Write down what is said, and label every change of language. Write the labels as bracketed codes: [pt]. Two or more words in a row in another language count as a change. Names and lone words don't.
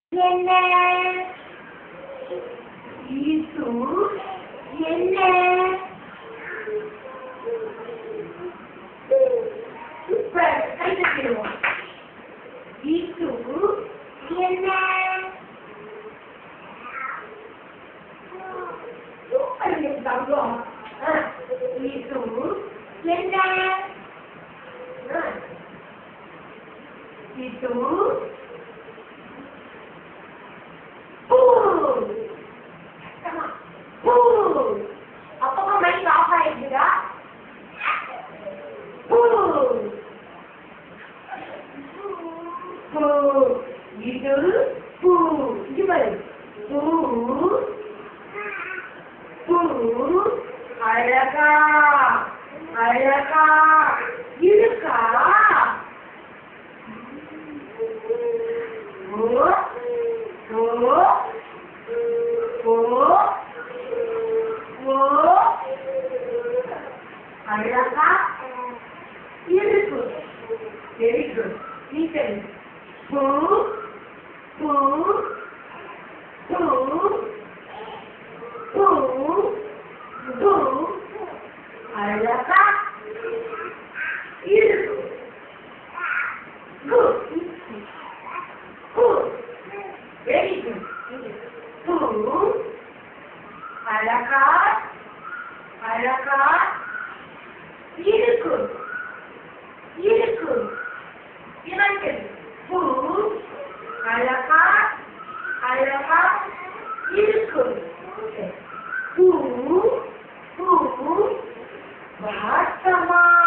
[ta] என்ன இது என்ன சூப்பர் கை தட்டிடுவோம் இது என்ன சூப்பர் தங்கம் இது என்ன itu [id] sama apakah main apa juga itu gimana [ta] அழகா இருக்கா அழகா இருக்கு [en] very good [ta] நீட்டல் பூ பூ பூ பூ பூ அழகா இருக்கு [en] good very good [ta] பூ அழகா இருக்கு இவர்கள் பூ அழகா இருக்கு பூ வாசமா